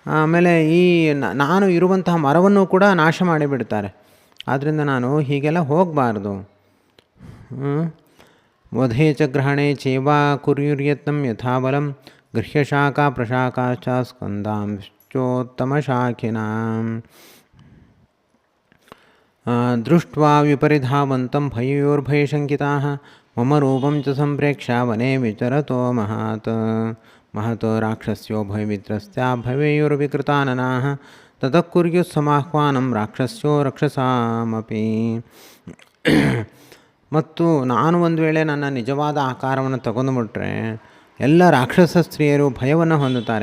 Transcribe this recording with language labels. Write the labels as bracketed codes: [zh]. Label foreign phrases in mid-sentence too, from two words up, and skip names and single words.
[kn] ಆಮೇಲೆ ಈ ನಾನು ಇರುವಂತಹ ಮರವನ್ನು ಕೂಡ ನಾಶ ಮಾಡಿಬಿಡ್ತಾರೆ. ಆದ್ದರಿಂದ ನಾನು ಹೀಗೆಲ್ಲ ಹೋಗಬಾರ್ದು. [sa] ವಧೇ ಚ ಗ್ರಹಣೆ ಚೇವಾ ಕುರ್ಯುರ್ಯತ್ನಂ ಯಥಾಬಲಂ ಗೃಹ್ಯಶಾಖಾ ಪ್ರಶಾಖಾಶ್ಚ ಸ್ಕಂದಾಂಶ್ಚೋತ್ತಮ ಶಾಖಿನಾಂ ದೃಷ್ಟ್ವಾ ವಿಪರಿಧಾವಂತಂ ಭಯೋರ್ಭಯಶಂಕಿತಾಃ ಮಮ ರೂಪಂ ಚ ಸಂಪ್ರೇಕ್ಷ್ಯ ವನೆ ವಿಚರತೋ ಮಹತೋ ರಾಕ್ಷಸ್ಯೋ ಭಯವಿತ್ರಸ್ತ್ಯಾ ಭವೇಯುರ್ವಿಕೃತಾನನಾಃ ತತಃ ಕುರ್ಯುಃ ಸಮಾಹ್ವಾನಂ ರಾಕ್ಷಸ್ಯೋ ರಕ್ಷಸಾಮಪಿ. [kn] ಮತ್ತು ನಾನು ಒಂದು ವೇಳೆ ನನ್ನ ನಿಜವಾದ ಆಕಾರವನ್ನು ತಗೊಂಡುಬಿಟ್ರೆ ಎಲ್ಲ ರಾಕ್ಷಸ ಸ್ತ್ರೀಯರು ಭಯವನ್ನು ಹೊಂದುತ್ತಾರೆ.